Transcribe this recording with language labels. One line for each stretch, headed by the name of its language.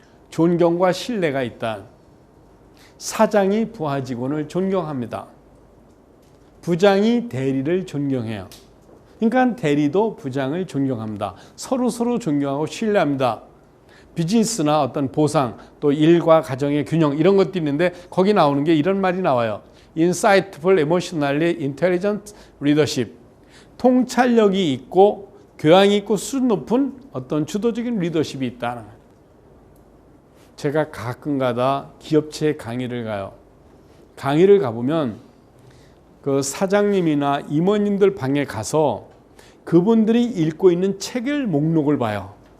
Korean: 존경과 신뢰가 있다. 사장이 부하 직원을 존경합니다. 부장이 대리를 존경해요. 그러니까 대리도 부장을 존경합니다. 서로 존경하고 신뢰합니다. 비즈니스나 어떤 보상, 또 일과 가정의 균형 이런 것도 있는데 거기 나오는 게 이런 말이 나와요.
English: Insightful, emotionally intelligent leadership.
Korean: 통찰력이 있고 교양이 있고 수준 높은 어떤 주도적인 리더십이 있다는 거예요. 제가 가끔가다 기업체 강의를 가요. 강의를 가보면 그 사장님이나 임원님들 방에 가서 그분들이 읽고 있는 책을 목록을 봐요.